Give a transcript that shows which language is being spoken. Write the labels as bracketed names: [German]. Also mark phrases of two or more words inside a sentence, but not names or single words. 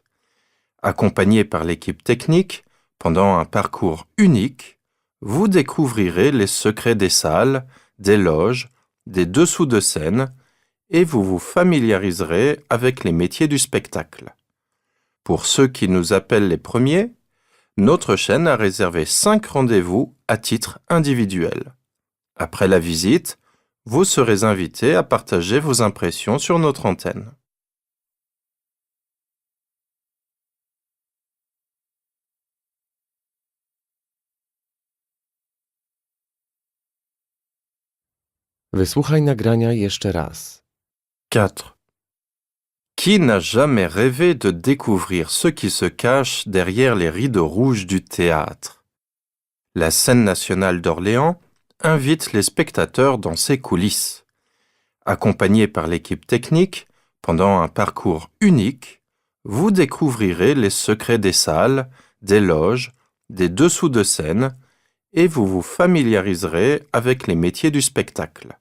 [French] Accompagné par l'équipe technique, pendant un parcours unique, vous découvrirez les secrets des salles, des loges, des dessous de scène et vous vous familiariserez avec les métiers du spectacle. Pour ceux qui nous appellent les premiers, notre chaîne a réservé 5 rendez-vous à titre individuel. Après la visite, vous serez invités à partager vos impressions sur notre antenne. [Polish] Wysłuchaj nagrania jeszcze raz. 4. [French] Qui n'a jamais rêvé de découvrir ce qui se cache derrière les rideaux rouges du théâtre? La scène nationale d'Orléans invite les spectateurs dans ses coulisses. Accompagné par l'équipe technique, pendant un parcours unique, vous découvrirez les secrets des salles, des loges, des dessous de scène et vous vous familiariserez avec les métiers du spectacle.